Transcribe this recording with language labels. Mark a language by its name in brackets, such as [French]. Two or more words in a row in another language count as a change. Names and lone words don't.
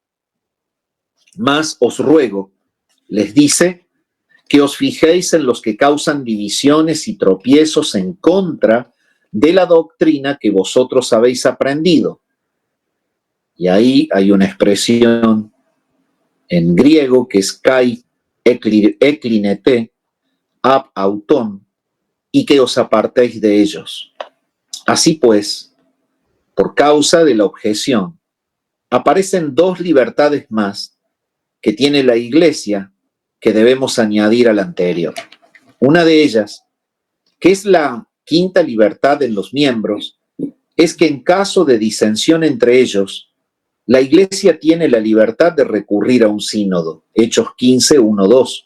[Spanish] Mas os ruego, les dice, que os fijéis en los que causan divisiones y tropiezos en contra de la doctrina que vosotros habéis aprendido. Y ahí hay una expresión en griego que es [Greek] καὶ ἐκκλίνετε ἀπ' αὐτῶν, [Spanish] y que os apartéis de ellos. Así pues, por causa de la objeción, aparecen 2 libertades más que tiene la Iglesia que debemos añadir a la anterior. Una de ellas, que es la quinta libertad en los miembros, es que en caso de disensión entre ellos, la Iglesia tiene la libertad de recurrir a un sínodo, Hechos 15, 1, 2.